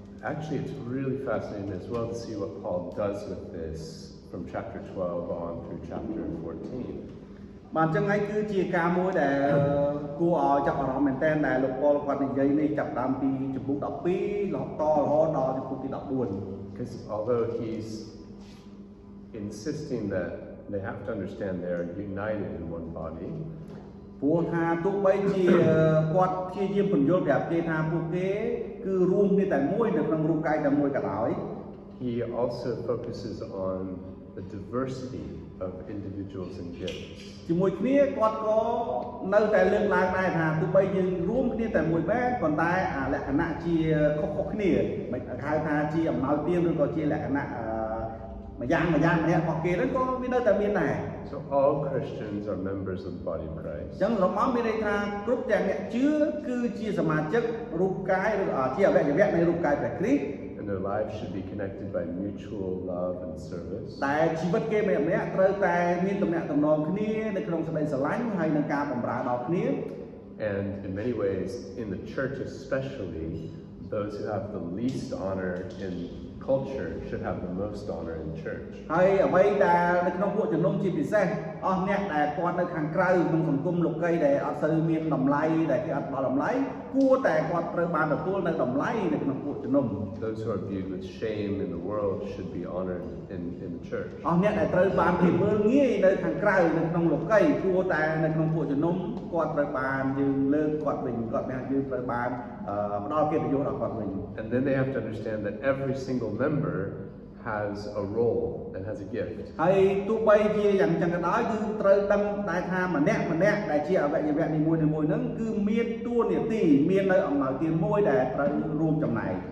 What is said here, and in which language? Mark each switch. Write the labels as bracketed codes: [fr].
[en] Actually, it's really fascinating as well to see what Paul does with this from chapter 12 on through chapter 14. [km] បាទអញ្ចឹងហើយគឺជាការមួយដែលគួរឲ្យចាប់អារម្មណ៍មែនទែនដែលលោកប៉ុលគាត់និយាយនេះចាប់ដើមពីជំពូក12រហូតដល់ជំពូកទី14 [en] Because although he's insisting that they have to understand they're united in one body, [km] ព្រោះថាទោះបីជាគាត់ព្យាយាមបញ្យល់ប្រាប់គេថាពួកគេគឺរួមគ្នាតែមួយនៅក្នុងរូបកាយតែមួយក៏ដោយ [en] he also focuses on the diversity of individuals and gifts. [km] ជាមួយគ្នាគាត់ក៏នៅតែលើកឡើងដែរថាទោះបីយើងរួមគ្នាតែមួយបែបប៉ុន្តែអាលក្ខណៈជាខុសៗគ្នាមិនហៅថាជាអំណោយទានឬក៏ជាលក្ខណៈម្យ៉ាងម្នាក់របស់គេហ្នឹងក៏វានៅតែមានដែរ [en] So all Christians are members of the body of Christ. [km] អញ្ចឹងរបស់មានន័យថាគ្រប់ទាំងអ្នកជឿគឺជាសមាជិករូបកាយឬជាអវយវៈនៃរូបកាយព្រះគ្រីស្ទ [en] And their lives should be connected by mutual love and service. [km] តែជីវិតគេម្នាក់ៗត្រូវតែមានទំនាក់ទំនងគ្នានៅក្នុងសេចក្តីស្រឡាញ់ហើយនឹងការបម្រើដល់គ្នា [en] And in many ways, in the church especially, those who have the least honor in culture should have the most honor in church. [km] ហើយអ្វីដែលនៅក្នុងពួកជំនុំជាពិសេសអស់អ្នកដែលគាត់នៅខាងក្រៅក្នុងសង្គមលោកីដែលអត់សូវមានតម្លៃដែលគេអត់ដល់តម្លៃគួរតែគាត់ត្រូវបានទទួលនៅតម្លៃនៅក្នុងពួកជំនុំ [en] Those who are viewed with shame in the world should be honored in the church. [km] អស់អ្នកដែលត្រូវបានគេមើលងាយនៅខាងក្រៅនៅក្នុងលោកីគួរតែនៅក្នុងពួកជំនុំគាត់ត្រូវបានយើងលើកគាត់វិញគាត់ថាយើងត្រូវបានផ្ដល់កិត្តិយសដល់គាត់វិញ [en] And then they have to understand that every single member has a role and has a gift. [km] ហើយទោះបីជាយ៉ាងចឹងក៏ដោយគឺត្រូវដឹងដែរថាម្នាក់ដែលជាអវយវៈនីមួយៗហ្នឹងគឺមានតួនាទីមាននៅអំណោយទានមួយដែលត្រូវរួមចំណែក